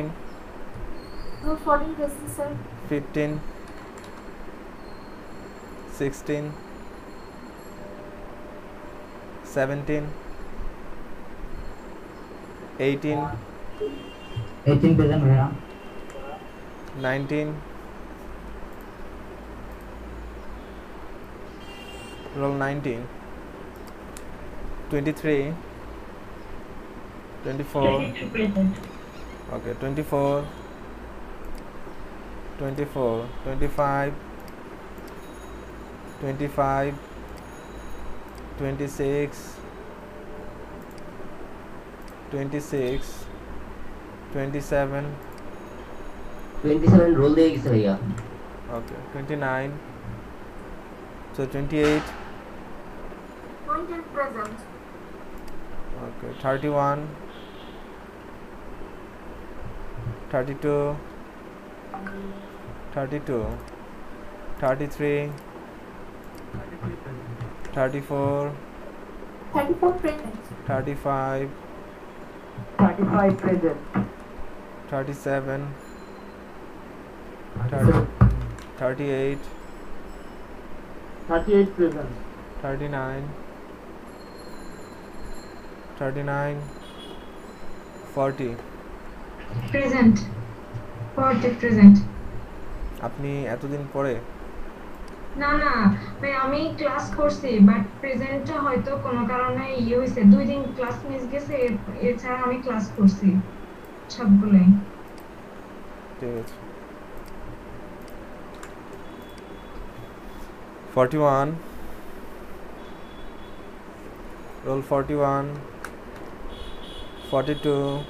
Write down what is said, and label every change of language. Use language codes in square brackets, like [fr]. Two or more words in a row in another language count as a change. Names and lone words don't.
[en] No 14 places sir. 15, 16, 17, 18, [bn] 18 প্রেজেন্ট ভাইয়া। [en] 19, roll 19, 23, 24, 22 present. okay, 24, 24, 25, 25, 26, 26, 27, [bn] 27 রোল দিয়ে গেছে ভাইয়া। [en] okay, 29, so 28, 20 present. okay, 31, 32, 32, 33, 34, 34 present. 35, 35 present. 37, 38, 38 present. 39, 39, 40. Present. 40 present. [bn] আপনি এতদিন পরে না না ভাই আমি ক্লাস করছি বাট প্রেজেন্টটা হয়তো কোনো কারণে হয়েছে 2 দিন ক্লাস মিস গেছে এছাড়া আমি ক্লাস করছি সবগুলোই। ঠিক আছে 41, [en] roll 41, 42,